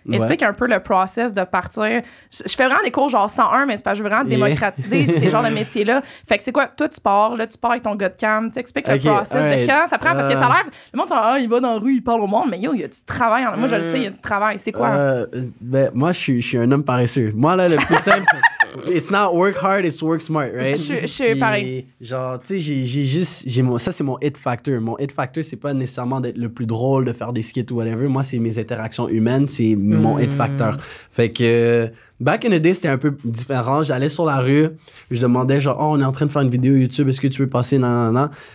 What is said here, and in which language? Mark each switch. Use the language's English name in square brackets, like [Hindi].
[French] Explique un peu le process de partir. Je fais vraiment des cours genre 101, mais c'est pas, je veux vraiment démocratiser ces genres de métiers-là. Fait que c'est quoi, toi, tu pars avec ton gars de cam, tu expliques le process de quand ça prend, parce que ça a l'air, le monde dit, il va dans la rue, il parle au monde, mais il y a du travail. Moi, je le sais, il y a du travail. C'est quoi? Ben, moi, je suis un homme paresseux. Moi, là, le plus simple, [English] it's not work hard, it's work smart, right? [French] Je suis pareil. Genre, tu sais, ça, c'est mon hit factor. Mon hit factor, c'est pas nécessairement d'être le plus drôle, de faire des skits ou whatever. Moi, c'est mes interactions humaines, c'est mon hit factor. Fait que, [English] back in the day, [French] c'était un peu différent. J'allais sur la rue, je demandais, genre, on est en train de faire une vidéo YouTube, est-ce que tu veux passer? Non.